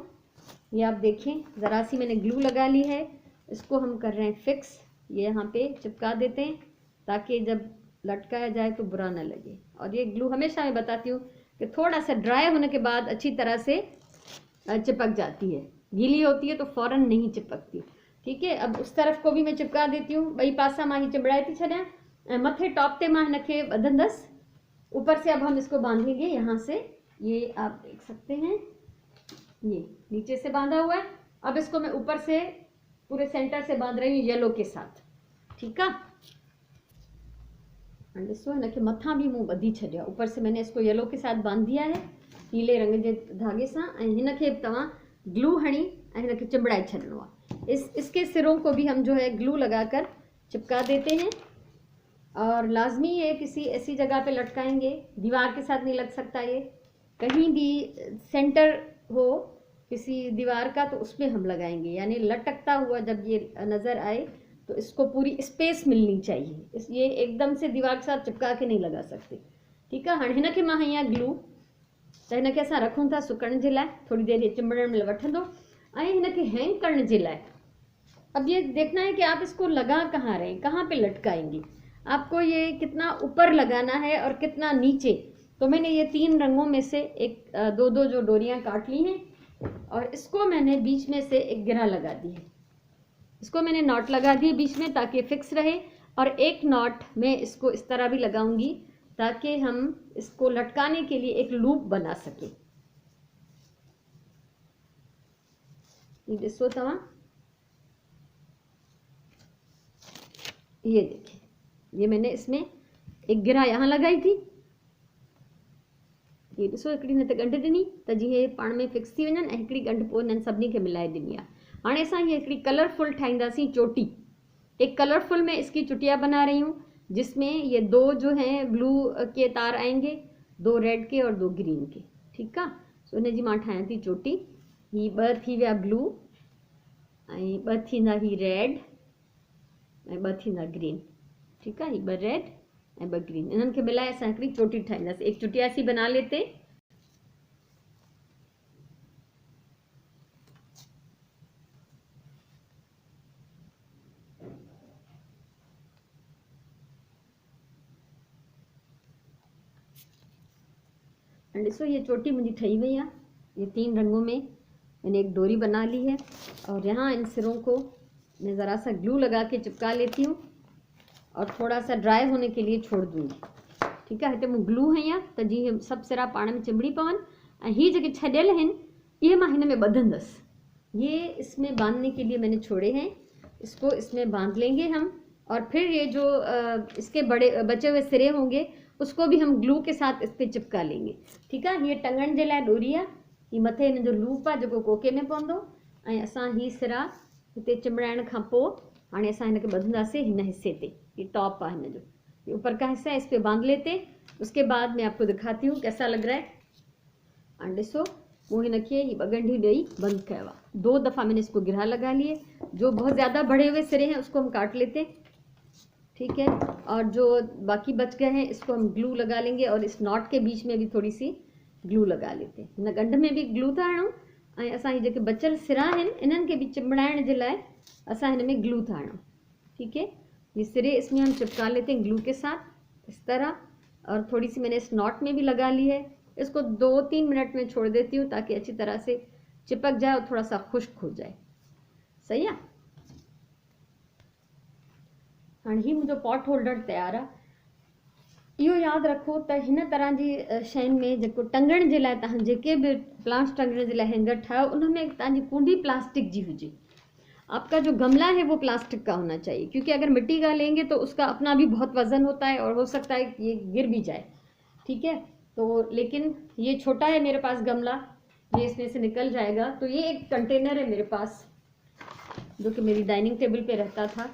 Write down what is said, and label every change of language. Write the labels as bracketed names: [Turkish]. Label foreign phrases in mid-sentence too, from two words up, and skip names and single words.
[Hindi] ये आप देखें, ज़रा सी मैंने ग्लू लगा ली है, इसको हम कर रहे हैं फिक्स। ये यहाँ पे चिपका देते हैं ताकि जब लटकाया जाए तो बुरा ना लगे। और ये ग्लू हमेशा मैं बताती हूँ कि थोड़ा सा ड्राई होने के बाद अच्छी तरह से चिपक जाती है, गीली होती है तो फ़ौरन नहीं चिपकती, ठीक है। अब उस तरफ को भी मैं चिपका देती हूँ, [Sindhi] ॿई पासा मां ही चिंबड़ाए थी छॾियां ऐं मथे टॉप ते मां हिन खे ॿधंदसि। [Hindi] ऊपर से अब हम इसको बांधेंगे यहाँ से, ये आप देख सकते हैं, ये नीचे से बांधा हुआ है। अब इसको मैं ऊपर से पूरे सेंटर से बांध रही हूँ येलो के साथ, ठीक है। [Sindhi] ॾिसो हिन खे मथां भी मूं ॿधी छॾियो, [Hindi] ऊपर से मैंने इसको येलो के साथ बांध दिया है पीले रंग के धागे सां। [Sindhi] ऐं हिन खे तव्हां ग्लू हणी ऐं हिन खे चिंबड़ाए छॾिणो आहे। [Hindi] इसके सिरों को भी हम जो है ग्लू लगाकर चिपका देते हैं। और लाजमी ये किसी ऐसी जगह पे लटकाएंगे, दीवार के साथ नहीं लग सकता, ये कहीं भी सेंटर हो किसी दीवार का तो उसमें हम लगाएंगे, यानी लटकता हुआ जब ये नज़र आए तो इसको पूरी स्पेस मिलनी चाहिए। ये एकदम से दीवार के साथ चिपका के नहीं लगा सकते, ठीक है। [Sindhi] हाणे हिन खे मां हीअं ग्लू त हिन खे असां रखूं था सुकण जे लाइ, थोड़ी देरि ये चिंबड़ण में वठंदो। ऐं हिनखे हैंग करण जे लाइ [Hindi] अब ये देखना है कि आप इसको लगा कहाँ रहे हैं, कहाँ पे लटकाएंगे, आपको ये कितना ऊपर लगाना है और कितना नीचे। तो मैंने ये 3 रंगों में से एक दो दो जो डोरियां काट ली हैं और इसको मैंने बीच में से एक गिरा लगा दी है। इसको मैंने नॉट लगा दी बीच में ताकि फिक्स रहे, और एक नॉट मैं इसको इस तरह भी लगाऊंगी ताकि हम इसको लटकाने के लिए एक लूप बना सके। [Sindhi] ये ॾिसो तव्हां, [Hindi] ये देखिए, ये मैंने इसमें एक गिरा यहाँ लगाई थी। [Sindhi] ये ॾिसो हिकिड़ी न त गंढ ॾिनी त जीअं हे पाण में फिक्स थी वञनि, ऐं हिकिड़ी गंढ पोइ हिननि सभिनी खे मिलाए ॾिनी आहे। हाणे असां हीअ हिकिड़ी कलरफुल ठाहींदासीं चोटी। [Hindi] एक कलरफुल में इसकी चुटिया बना रही हूँ जिसमें ये 2 जो हैं ब्लू के तार आएंगे, 2 रेड के और 2 ग्रीन के। [Sindhi] ठीकु आहे, सो हिन जी मां ठाहियां थी चोटी। ही 2 थी विया ब्लू, ऐं 2 थींदा ही रेड, ऐं 2 थींदा ग्रीन। ठीकु आहे, ही 2 रेड ऐं 2 ग्रीन, इन्हनि खे मिलाए असां हिकिड़ी चोटी ठाहींदासीं। [Hindi] एक चुटिया सी बना लेते। [Sindhi] ॾिसो ये चोटी मुंहिंजी ठही वई आहे। [Hindi] ये 3 रंगों में मैंने एक डोरी बना ली है और यहाँ इन सिरों को मैं ज़रा सा ग्लू लगा के चिपका लेती हूँ और थोड़ा सा ड्राई होने के लिए छोड़ दूँगी। [Sindhi] ठीकु आहे, हिते मूं ग्लू हई त जीअं सभु सिरा पाण में चिंबड़ी पवनि, ऐं हीअ जेके छॾियल आहिनि इहे मां हिन में ॿधंदसि। [Hindi] ये इसमें बांधने के लिए मैंने छोड़े हैं, इसको इसमें बांध लेंगे हम, और फिर ये जो इसके बचे हुए सिरे होंगे उसको भी हम ग्लू के साथ इस पर चिपका लेंगे। [Sindhi] ठीकु आहे, हीअ टंगण जे लाइ डोरी आहे, हीअ मथे हिन जो लूप आहे जेको कोके में पवंदो, ऐं असां हीअ सिरा हिते चिंबड़ाइण खां पोइ हाणे असां हिनखे ॿधंदासीं हिन हिस्से ते। ये टॉप आहे हिन जो, [Hindi] ये ऊपर का हिस्सा है, इस पे बांध लेते। उसके बाद मैं आपको दिखाती हूँ कैसा लग रहा है। [Sindhi] और ॾिसो मूं हिनखे ही 2 गंढी ॾेई बंद किया हुआ। [Hindi] 2 दफ़ा मैंने इसको गिरा लगा लिए। जो बहुत ज़्यादा बड़े हुए सिरे हैं उसको हम काट लेते, ठीक है, और जो बाकी बच गए हैं इसको हम ग्लू लगा लेंगे, और इस नॉट के बीच में भी थोड़ी सी ग्लू लगा लेते। [Sindhi] हिन गंढ में भी ग्लू था हणूं, ऐं असां ही जेके बचियल सिरा आहिनि इन्हनि खे बि चिंबड़ाइण जे लाइ असां हिन में ग्लू था हणूं। [Hindi] ठीक है, ये सिरे इसमें हम चिपका लेते हैं ग्लू के साथ इस तरह, और थोड़ी सी मैंने इस नॉट में भी लगा ली है। इसको 2-3 मिनट में छोड़ देती हूँ ताकि अच्छी तरह से चिपक जाए और थोड़ा सा खुश्क हो जाए। सही है। हाँ, ही मुझे पॉट होल्डर तैयार है। [Sindhi] इहो यादि रखो त हिन तरह जी शयुनि में जेको टंगण जे लाइ तव्हां जेके भी प्लांट्स टंगण जे लाइ हैंगर ठाहियो उनमें तव्हांजी कुंडी प्लास्टिक जी हुजे। [Hindi] आपका जो गमला है वो प्लास्टिक का होना चाहिए, क्योंकि अगर मिट्टी का लेंगे तो उसका अपना भी बहुत वजन होता है और हो सकता है ये गिर भी जाए। ठीक है, तो लेकिन ये छोटा है मेरे पास गमला, ये इसमें से निकल जाएगा। तो ये एक कंटेनर है मेरे पास जो कि मेरी डाइनिंग टेबल पे रहता था।